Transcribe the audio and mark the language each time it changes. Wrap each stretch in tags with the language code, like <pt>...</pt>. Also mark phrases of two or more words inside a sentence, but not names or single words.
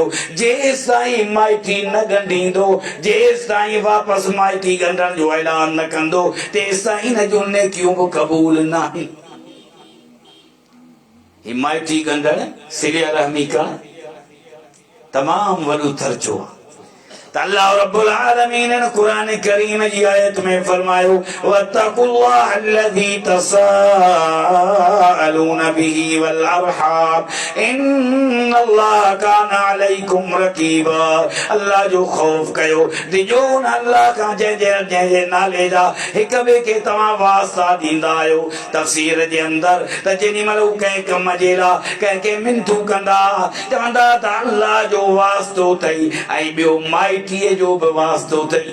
<sd>जेसि ताईं माइटी न ॻंढींदो, जेसि ताईं वापसि माइटी ॻंढण जो ऐलान न कंदो, तेसि ताईं हिन जूं नेकियूं बि क़बूल न आहिनि। ही माइटी ॻंढण, सिलिया रहमी करण तमामु वॾो दर्जो आहे। अल्लाह</sd> <ar>رب العالمين</ar> <sd>ने कुरान करीम जी आयत में फरमायो</sd> <ar>واتقوا الله الذي تساءلون به والأرحام إن الله كان عليكم رقيبا.</ar> <sd>अल्लाह जो खौफ कयो, दिजो न अल्लाह का जे नाले जा हिक ॿिए खे तव्हां वास्ता ॾींदा आहियो। तफ़सीर जे अंदर त जेॾी महिल हू कंहिं कम जे लाइ कंहिंखे मिनथू कंदा चवंदा त अल्लाह जो वास्तो अथई ऐं ॿियो माइटीअ जो बि वास्तो अथई।</sd>